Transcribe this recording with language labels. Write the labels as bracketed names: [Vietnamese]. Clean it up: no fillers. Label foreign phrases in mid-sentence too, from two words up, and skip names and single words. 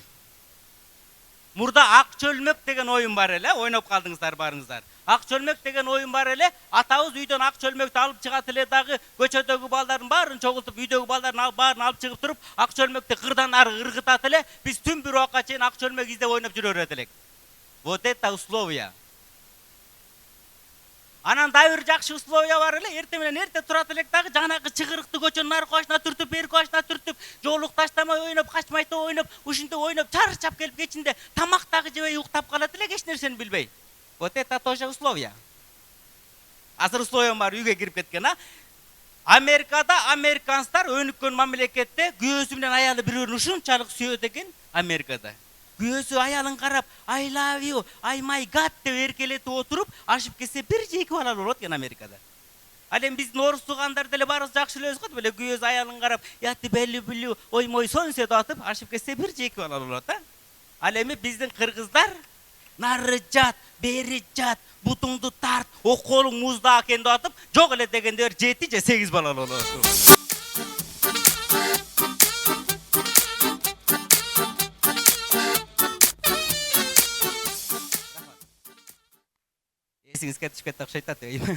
[Kyrgyz] Мурда ак чөлмөк деген оюн бар эле, ойноп калдыңыздар барыңыздар. Ак чөлмөк деген оюн бар эле, атабыз үйдөн ак чөлмөктү алып чыгат эле дагы көчөдөгү балдардын баарын чогултуп, үйдөгү балдардын баарын алып чыгып туруп, ак чөлмөктү кырдан ары ыргытат эле, биз түн бир убакка чейин ак чөлмөк издеп ойноп жүрө берет элек. [Russian] Вот это условия. [Kyrgyz] Анан да бир жакшы условия бар эле, эрте менен эрте турат элек дагы жанагы чыгырыкты көчөнүн аркы башына түртүп, берки башына түртүп, жоолук таштамай ойноп, качмайто ойноп, ушинтип ойноп, чарчап келип кечинде тамак дагы жебей уктап калат элек, эч нерсени билбей. [Russian] Вот это тоже условия. [Kyrgyz] Азыр условия бар, үйгө кирип кеткен, а? Америкада американцтар өнүккөн мамлекетте күйөөсү менен аялы бири-бирин ушунчалык сүйөт экен Америкада. Күйөөсү аялын карап, [English] I love you, I my god [Kyrgyz] деп эркелетип отуруп, ашып кетсе 1 же 2 балалуу болот экен Америкада. Ал эми биздин орус туугандар деле баарыбыз жакшы элебиз го, деле күйөөсү аялын карап, [Russian] я тебя люблю, ой мой солнце [Kyrgyz] деп атып, ашып кетсе 1 же 2 балалуу болот, а? Ал эми биздин кыргыздар нары жат, бери жат, бутуңду тарт, околуң музда экен деп атып, жок эле дегендер 7 же 8 балалуу болот. Esingizге түшүп кетти окшойт да.